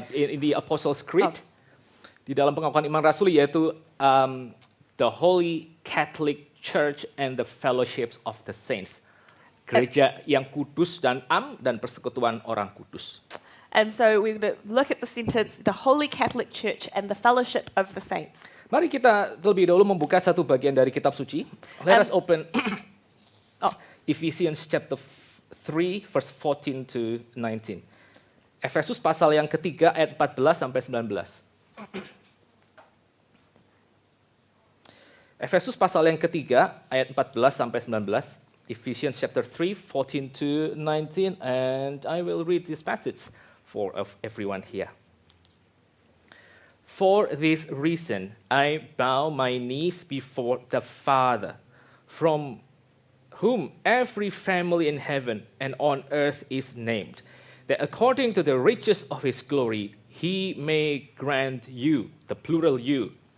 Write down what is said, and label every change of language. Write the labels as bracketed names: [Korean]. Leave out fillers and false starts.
[English] In the Apostles' Creed, [Indonesian] di dalam pengakuan iman rasuli, yaitu [English] the Holy Catholic Church and the Fellowships of the Saints. [Indonesian] Gereja yang kudus dan dan persekutuan orang kudus. [English] And so we're going to look at the sentence, the Holy Catholic Church and the Fellowship of the Saints. [Indonesian] Mari kita terlebih dahulu membuka satu bagian dari kitab suci. [English] Let us open Ephesians chapter 3 verse 14 to 19. [Indonesian] Efesus pasal yang ketiga ayat 14 sampai 19. Efesus pasal yang ketiga ayat 14 sampai 19. [English] Ephesians chapter 3 14 to 19, and I will read this passage for everyone here. For this reason, I bow my knees before the Father, from whom every family in heaven and on earth is named, that according to the riches of his glory, he may grant you, the plural you,